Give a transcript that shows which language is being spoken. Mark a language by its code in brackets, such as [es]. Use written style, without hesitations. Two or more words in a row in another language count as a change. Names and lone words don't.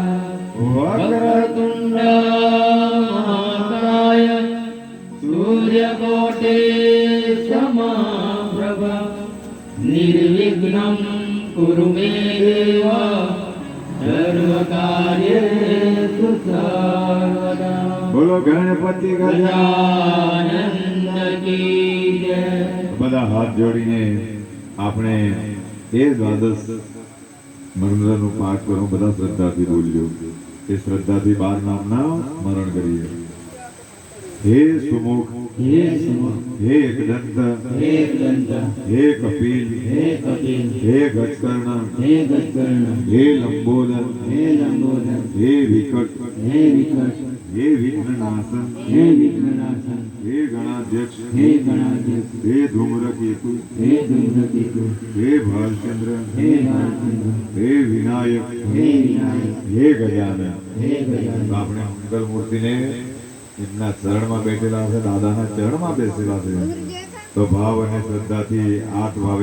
[sa] वक्रतुंड महाकाय सूर्यकोटि समप्रभ निर्विघ्नं कुरु मे देव सर्वकार्येषु सर्वदा। [hi] बोलो गणपति गजानन की जय। [gu] બધા હાથ જોડીને આપણે એ દ્વાદશ મંત્રનું પાઠ કરો, બધા શ્રદ્ધાથી બોલ્યો, એ શ્રદ્ધાથી 12 નામના સ્મરણ કરીએ। હે સુમુખ [hi] हे सुमुख [gu] હે એકદંત [hi] हे दंत [gu] હે કપિલ [hi] हे कपिल [gu] હે ગજકર્ણ [hi] हे गजकर्ण [gu] હે લંબોદર [hi] हे लंबोदर [gu] હે વિકટ [hi] हे विकट [gu] હે વિઘ્નનાશન [hi] हे विघ्ननाशन [gu] હે ગણાધ્યક્ષ [hi] हे गणाध्यक्ष [gu] હે ધૂમ્રકેતુ [hi] हे धूम्रकेतु [gu] હે ભાલચંદ્ર [hi] हे भालचंद्र [gu] હે વિનાયક [hi] हे विनायक [gu] હે ગજાનન। [hi] हे गजानन। [gu] આપણે મંગલ મૂર્તિને એમના ચરણમાં બેઠેલા છે, દાદાના ચરણમાં બેસેલા છે, તો ભાવ અને શ્રદ્ધાથી આઠ ભાવે